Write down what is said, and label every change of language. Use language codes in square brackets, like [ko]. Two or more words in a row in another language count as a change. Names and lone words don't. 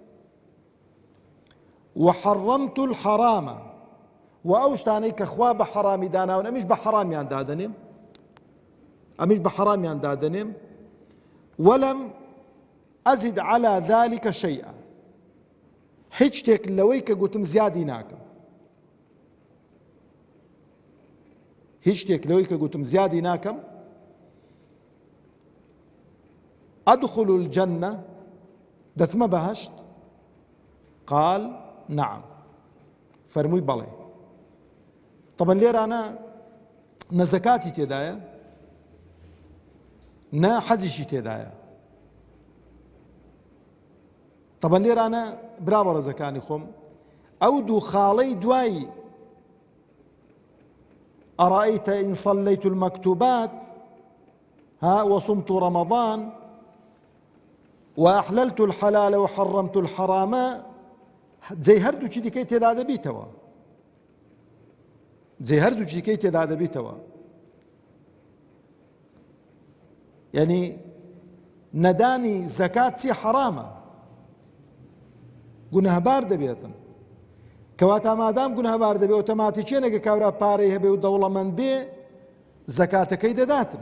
[ar] وحەڕەمت الحەرامە، [ckb] و ئەو شتانەی کە خوا بە حەرامی داناون ئەمیش بە حەرامیان دادەنێم، ئەمیش بە حەرامیان دادەنێم، [ar] وەلەم ئەزید عەلا ذەلیکە شەیئا، [ckb] هیچ شتێک لەوەی کە گوتم زیادی ناکەم، هیچ شتێک لەوەی کە گوتم زیادی ناکەم. [ar] أدخل الجنة، [ckb] دەچمە بەهەشت؟ [ar] قال نعم، [ckb] فەرمووی بەڵێ. طبعا لێرانە نە زەکاتی تێدایە نە حەزیشی تێدایە. طبعا لێرانە برا بەڕێزەکانی خۆم، ئەو دوو خاڵەی دوایی [ar] أرأيت إن صليت المكتوبات وصمت رمضان وأحللت الحلال وحرمت الحرام، [ckb] جێی هەردووچی دیکەی تێدا دەبیتەوە، جێی هەردووچی دیکەی تێدا دەبیتەوە. یعنی نەدانی زەکات چی حەرامە، گونەهبار دەبێتن، کەواتە مادام گونەهبار دەبێت ئۆتۆماتیکێ نەگە کاورا پارەی هەبێ و دەوڵەمەند بێ زەکاتەکەی دەداتن.